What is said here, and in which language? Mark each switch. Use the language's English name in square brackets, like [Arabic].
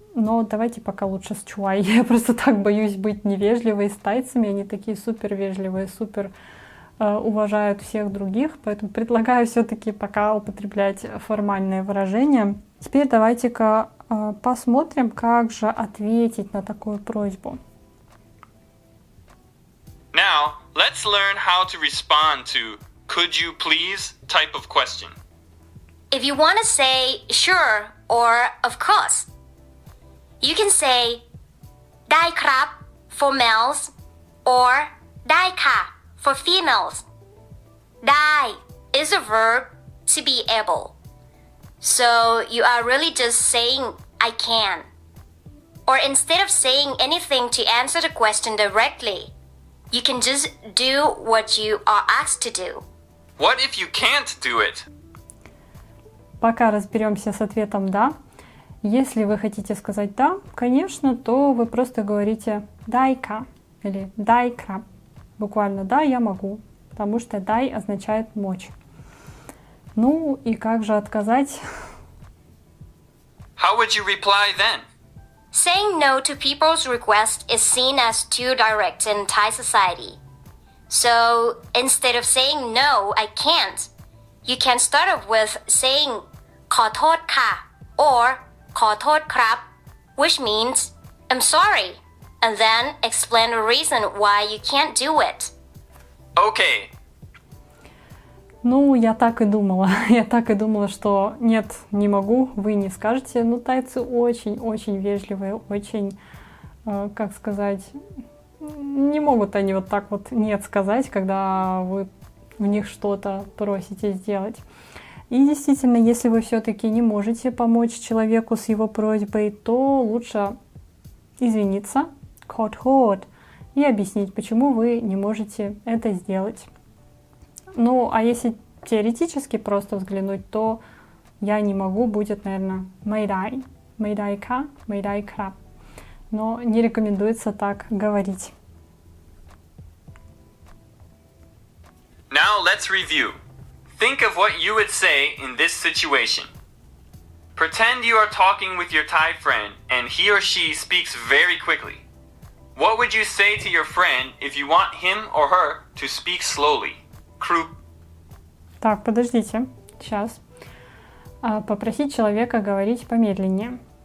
[Russian] Но давайте пока лучше с чуай. Я просто так боюсь быть невежливой с тайцами. Они такие супер вежливые, супер уважают всех других. Поэтому предлагаю все-таки пока употреблять формальные выражения. Теперь давайте-ка посмотрим, как же ответить на такую просьбу. [English] Now, let's learn how to respond to "could you please" type of question. If you want to say sure or of course, you can say [Thai] ได้ครับ [English] for males or [Thai] ได้ค่ะ [English] for females. ได้ is a verb to be able. So you are really just saying I can. Or instead of saying anything to answer the question directly, you can just do what you are asked to do. What if you can't do it? [Russian] Пока разберемся с ответом «да». Если вы хотите сказать «да», конечно, то вы просто говорите «дай-ка» или «дай-кра». Буквально «да, я могу», потому что «дай» означает «мочь». Ну и как же отказать? [English] How would you reply then? Saying no to people's request is seen as too direct in Thai society. So instead of saying no, I can't, you can start off with saying [Thai] ขอโทษค่ะ [English] or [Thai] ขอโทษครับ [English] which means I'm sorry, and then explain the reason why you can't do it. Okay. [Russian] Ну, я так и думала. Я так и думала, что нет, не могу, вы не скажете. Ну, тайцы очень-очень вежливые, очень, как сказать, не могут они вот так вот нет сказать, когда вы в них что-то просите сделать. И действительно, если вы все-таки не можете помочь человеку с его просьбой, то лучше извиниться, хот-хот, и объяснить, почему вы не можете это сделать. Ну, а если теоретически просто взглянуть, то я не могу будет, наверное, мэйдай, мэйдай-ка, мэйдай-краб. Но не рекомендуется так говорить. [English] Now let's review. Think of what you would say in this situation. Pretend you are talking with your Thai friend and he or she speaks very quickly. What would you say to your friend if you want him or her to speak slowly? [Thai] Krup. [Russian] Так, подождите, сейчас. Попросить человека говорить помедленнее.